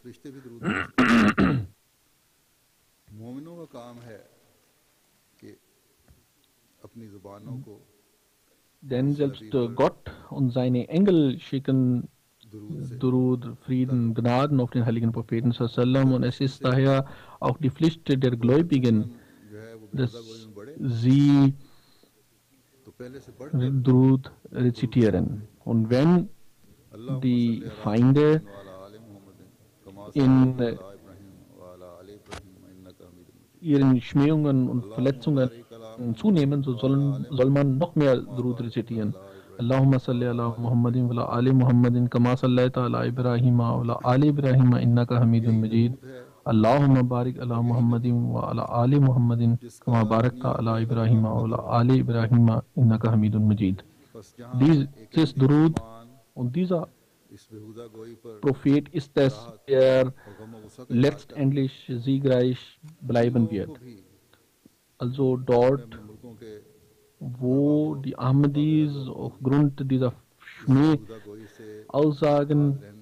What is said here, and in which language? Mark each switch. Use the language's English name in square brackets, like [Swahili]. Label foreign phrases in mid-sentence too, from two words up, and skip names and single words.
[German] Denn selbst Gott und seine Engel schicken Durud, Frieden, Gnaden auf den heiligen Propheten sallam, und es ist daher auch die Pflicht der Gläubigen, dass sie Durud rezitieren. Und wenn die Feinde in ihren Schmähungen und Verletzungen zunehmen, so soll man noch mehr Durud rezitieren. [Arabic] اللهم صل على محمد و على آل محمد كما صليت على إبراهيم و على آل إبراهيم إنك حميد مجيد. اللهم بارك على محمد و على آل محمد كما باركت على إبراهيم و على آل إبراهيم إنك حميد مجيد. [German] Dieses Durud und dieser Prophet ist es, der letztendlich siegreich bleiben wird. Also dort, wo die Ahmadis aufgrund dieser Schmäh-Aussagen